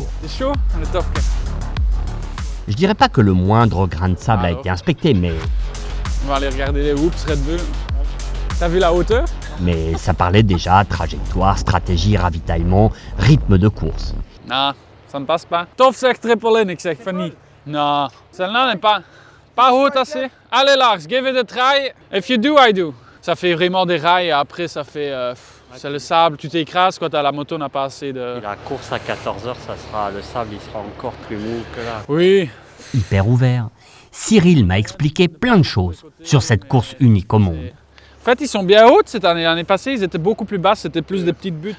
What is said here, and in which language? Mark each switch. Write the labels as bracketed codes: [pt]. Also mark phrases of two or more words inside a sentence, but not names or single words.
[fr] C'est chaud, le Toff? Je dirais pas que le moindre grain de sable a été inspecté, mais On va aller regarder les Whoops Red Bull. T'as vu la hauteur? ça parlait déjà trajectoire, stratégie, ravitaillement, rythme de course. Non, ça ne passe pas. [nl] Toff zegt triple in, ik zeg van niet. [fr] Non, celle-là n'est pas haute assez. [en] Allez Lars, give it a try. If you do, I do. [fr] Ça fait vraiment des rails et après ça fait... c'est le sable, tu t'écrases quand la moto n'a pas assez de... Et la course à 14h, le sable il sera encore plus mou que là. Oui. Hyper ouvert, Cyril m'a expliqué plein de choses sur cette course unique au monde. En fait, ils sont bien hautes cette année. L'année passée, ils étaient beaucoup plus basses, c'était plus des petites buttes.